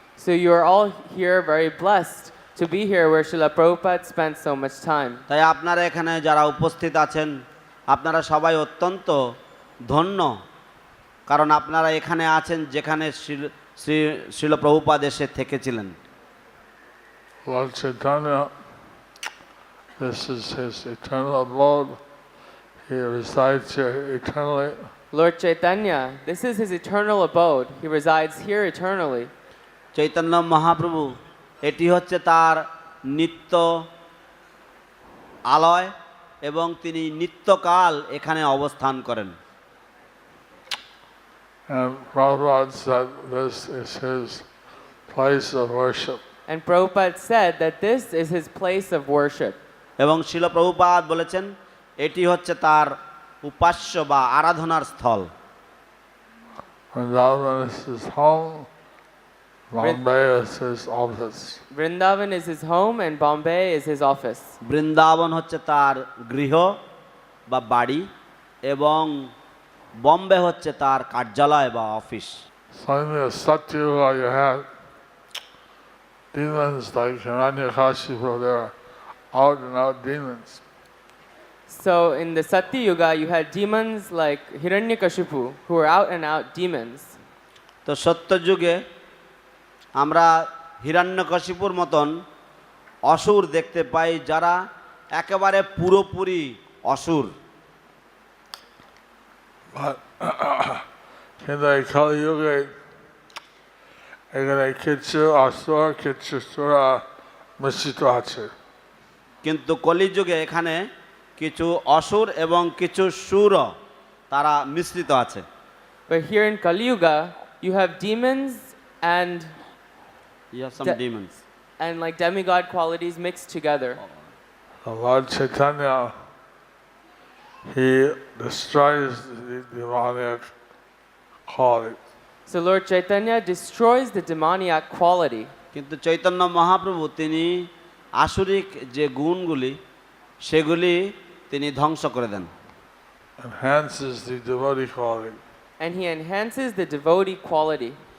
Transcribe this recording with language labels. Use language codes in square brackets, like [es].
[en] So you are all here very blessed to be here where Srila Prabhupada spent so much time. [bn] তাই আপনারা এখানে যারা উপস্থিত আছেন আপনারা সবাই অত্যন্ত ধন্য, কারণ আপনারা এখানে আছেন যেখানে শ্রীল প্রভুপাদ এসে থেকেছিলেন। [en] Lord Chaitanya, this is his eternal abode. He resides here eternally. Lord Chaitanya, this is his eternal abode. He resides here eternally. [bn] Chaitanya Mahaprabhu এটি হচ্ছে তার নিত্য আলয় এবং তিনি নিত্যকাল এখানে অবস্থান করেন। [en] And Prabhupada said this is his place of worship. And Prabhupada said that this is his place of worship. [bn] এবং শিল প্রভুপাদ বলেছেন এটি হচ্ছে তার উপাস্য বা আরাধনার স্থল। [en] Vrindavan is his home. Bombay is his office. Vrindavan is his home and Bombay is his office. [bn] Vrindavan হচ্ছে তার গৃহ বা বাড়ি এবং বম্বে হচ্ছে তার কার্যালয় বা office. [en] So in the Satyuga you had demons like Hiranyakashipu, they are out and out demons. So in the Satya Yuga you had demons like Hiranyakashipu who were out and out demons. [bn] তো সত্য যুগে আমরা হিরণ্যকশিপুর মতন অসুর দেখতে পাই যারা একেবারে পুরোপুরি অসুর। [en] But in the Kali Yuga, [bn] এখানে কিছু আসুর কিছু সুরা মিশ্রিত আছে। কিন্তু কলিযুগে এখানে কিছু অসুর এবং কিছু সুর তারা মিশ্রিত আছে। [en] But here in Kali Yuga you have demons and You have some demons. and like demigod qualities mixed together. The Lord Chaitanya, he destroys the demoniac quality. So Lord Chaitanya destroys the demoniac quality. [bn] কিন্তু চৈতন্য মহাপ্রভু তিনি আসুরিক যে গুণগুলি সেগুলি তিনি ধ্বংস করে দেন। [en] Enhances the devotee quality. And he enhances the devotee quality.